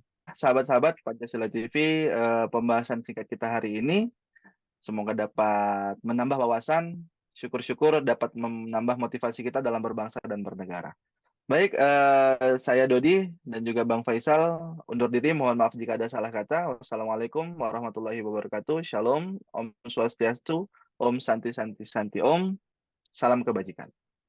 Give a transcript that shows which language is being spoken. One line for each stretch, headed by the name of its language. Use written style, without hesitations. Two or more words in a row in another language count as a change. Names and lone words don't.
Indonesian: Sahabat-sahabat Pancasila TV, pembahasan singkat kita hari ini semoga dapat menambah wawasan, syukur-syukur dapat menambah motivasi kita dalam berbangsa dan bernegara. Baik, saya Dodi dan juga Bang Faisal undur diri. Mohon maaf jika ada salah kata.
Arabic: والسلام عليكم ورحمة الله وبركاته.
Indonesian: Shalom,
Balinese: Om Swastiastu, Om Santi Santi Santi Om.
Indonesian: Salam kebajikan.